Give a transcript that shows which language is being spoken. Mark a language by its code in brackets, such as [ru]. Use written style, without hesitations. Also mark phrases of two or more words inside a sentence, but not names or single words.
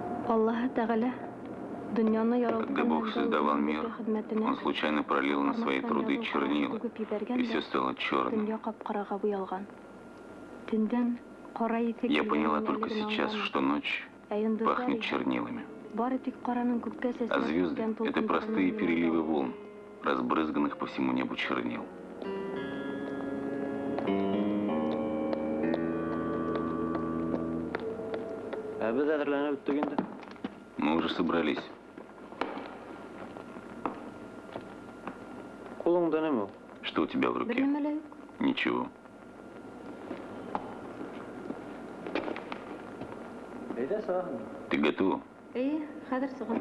[tt] Аллаһ Тәгалә дөньяны яраткан [ru] Когда Бог создавал мир, Он случайно пролил на свои труды чернила, и все стало черным. [tt] Дөнья капкарага буялган. Төндән кара итек [ru] Я поняла только сейчас, что ночь пахнет чернилами. [tt] Бары тик караның күккә [ru] А [tt] сәсенә [ru] звезды [tt] киткән — [ru] это простые переливы волн, разбрызганных по всему небу чернил. Мы уже собрались. Что у тебя в [tt] Бер [ru] руке? [tt] нәмә лә юк. [ru] Ничего. Ты готова? [tt] Әйе, хәзер сыгын.